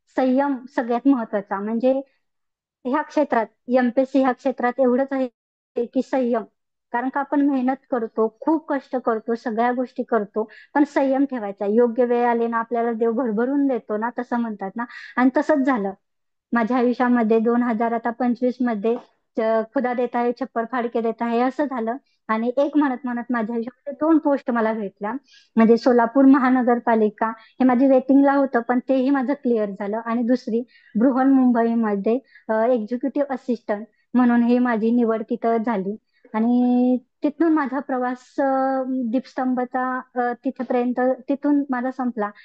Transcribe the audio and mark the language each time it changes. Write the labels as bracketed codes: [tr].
[mr] संयम सगळ्यात महत्वाचा म्हणजे ह्या क्षेत्रात, एमपीएससी ह्या क्षेत्रात एवढंच आहे की संयम. कारण का आपण मेहनत करतो, खूप कष्ट करतो, सगळ्या गोष्टी करतो, पण संयम ठेवायचा. योग्य वेळ आली ना, आपल्याला देव भरभरून देतो ना, तसं म्हणतात ना. आणि तसंच झालं माझ्या आयुष्यामध्ये. [hi] 2025 मध्ये खुदा देता है छप्पर फाड़ के देता है [mr] असं झालं. आणि एक म्हणत म्हणत माझ्या आयुष्यामध्ये 2 पोस्ट मला भेटल्या. म्हणजे सोलापूर महानगरपालिका हे माझी वेटिंगला होतं, पण तेही माझं क्लिअर झालं. आणि दुसरी बृहन्मुंबईमध्ये एक्झिक्युटिव्ह असिस्टंट म्हणून ही माझी निवड तिथं झाली. आणि तिथून माझा प्रवास दीपस्तंभचा तिथपर्यंत तिथून माझा संपला.